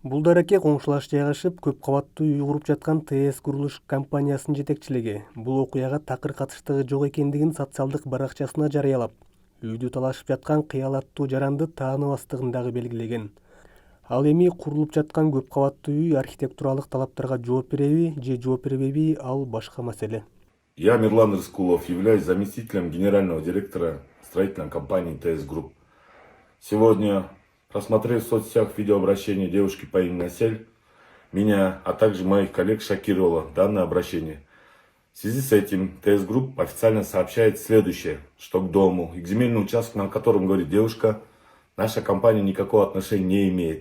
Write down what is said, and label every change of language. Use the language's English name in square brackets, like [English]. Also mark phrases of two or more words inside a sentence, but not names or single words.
[Kyrgyz] Бул дарекке коңшулаш жайгашып, көп кабаттуу үй куруп жаткан ТС курулуш компаниясынын жетекчилиги бул окуяга такыр катыштыгы жок экендигин социалдык баракчасына жарыялап, үйдү талашып жаткан кыялаттуу жаранды тааныбастыгын дагы белгилеген. Ал эми курулуп жаткан көп кабаттуу үй архитектуралык талаптарга жооп береби же жооп бербеби, ал башка маселе. [Russian] Я, Мирлан Рыскулов, являюсь заместителем генерального директора строительной компании ТС Групп. Сегодня, просмотрев в соцсетях видеообращение девушки по имени Асель, меня, а также моих коллег шокировало данное обращение. В связи с этим ТС Групп официально сообщает следующее, что к дому и к земельному участку, на котором говорит девушка, наша компания никакого отношения не имеет.